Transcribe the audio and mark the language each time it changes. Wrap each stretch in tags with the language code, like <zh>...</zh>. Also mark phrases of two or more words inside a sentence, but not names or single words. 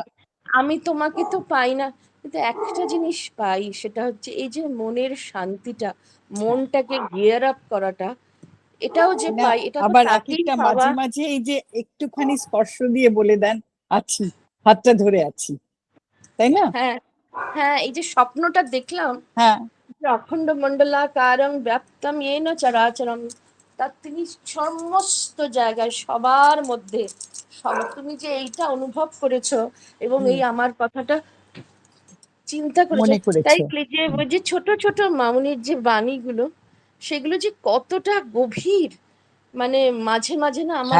<bn>করি, আমি তোমাকে তো পাই না, কিন্তু একটা জিনিস পাই, সেটা হচ্ছে এই যে মনের শান্তিটা, মনটাকে</bn> <en>gear up</en> <bn>করাটা, এটাও যে না, পাই, এটা তো আবার এক তাকেই একটা পাওয়া। মাঝে মাঝে এই যে একটুখানি স্পর্শ দিয়ে বলে দেন আছি, হাতটা ধরে আছি, তাই না? হ্যাঁ, হ্যাঁ, এই যে স্বপ্নটা দেখলাম, হ্যাঁ</bn> <sa>যে অখণ্ড মণ্ডলাকারং ব্যাপ্তম येन চরাচরম,</sa> <bn>তার তিনি সমস্ত জায়গায় সবার মধ্যে, তুমি যে এইটা অনুভব করেছো এবং এই আমার কথাটা চিন্তা করেছো, মনে তাই করেছো। যে ওই যে ছোট ছোট মামুনির যে বাণীগুলো, সেগুলো যে কতটা গভীর, মানে মাঝে মাঝে না আমার</bn>